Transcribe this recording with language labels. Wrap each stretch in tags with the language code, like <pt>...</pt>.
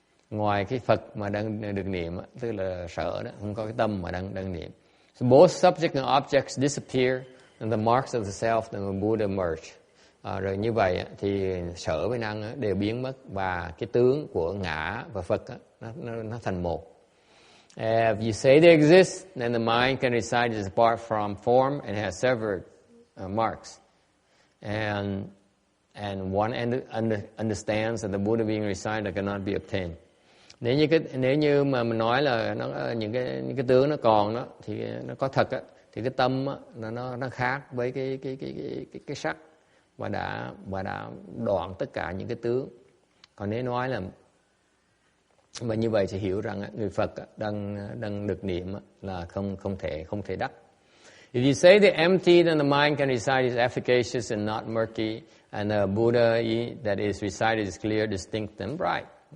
<vi>Ngoài cái Phật mà đang được niệm, tức là sở đó, không có cái tâm mà đang niệm.</vi> <en>So both subject and objects disappear, and the marks of the self and the Buddha merge.</en> <vi>Rồi như vậy thì sở với năng đều biến mất và cái tướng của ngã và Phật nó thành một.</vi> <en>If you say they exist, then the mind can recite it apart from form and has severed marks. And and one understands that the Buddha being recited cannot be obtained.</en> <vi>Nếu như mà mình nói là những cái tướng nó còn đó thì nó có thật á, thì cái tâm á, nó khác với cái sắc và đã đoạn tất cả những cái tướng. Còn nếu nói là và như vậy thì hiểu rằng người Phật đang được niệm là không thể đắc.</vi> <en>If you say the empty, then the mind can recite is efficacious and not murky, and the Buddha that is recited is clear, distinct, and bright.</en>